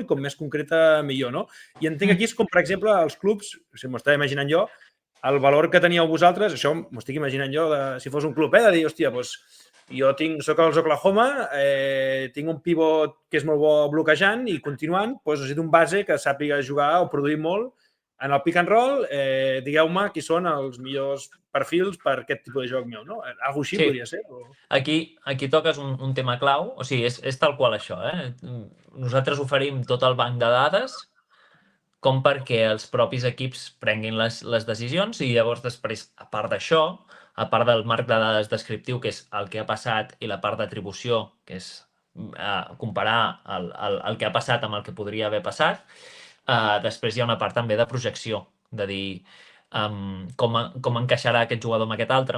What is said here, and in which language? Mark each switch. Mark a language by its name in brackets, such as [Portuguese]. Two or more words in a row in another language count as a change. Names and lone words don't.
[Catalan] I com més concreta, millor, no? I entenc aquí és com, per exemple, els clubs, si m'ho estava imaginant jo, el valor que teníeu vosaltres, això m'ho estic imaginant jo, si fos un club, de dir, hòstia, doncs jo soc als Oklahoma, tinc un pivot que és molt bo bloquejant i continuant, doncs necessito un base que sàpiga jugar o produir molt en el [English] pick and roll, [Catalan] digueu-me qui són els millors perfils per aquest tipus de joc meu, no? Algo així podria ser? Aquí toques un tema clau, o sigui, és tal qual això, Nosaltres oferim tot el banc de dades com perquè els propis equips prenguin les decisions i llavors després, a part d'això, a part del marc de dades descriptiu, que és el que ha passat, i la part d'atribució, que és comparar el que ha passat amb el que podria haver passat, després hi ha una part també de projecció, de dir com encaixarà aquest jugador amb aquest altre.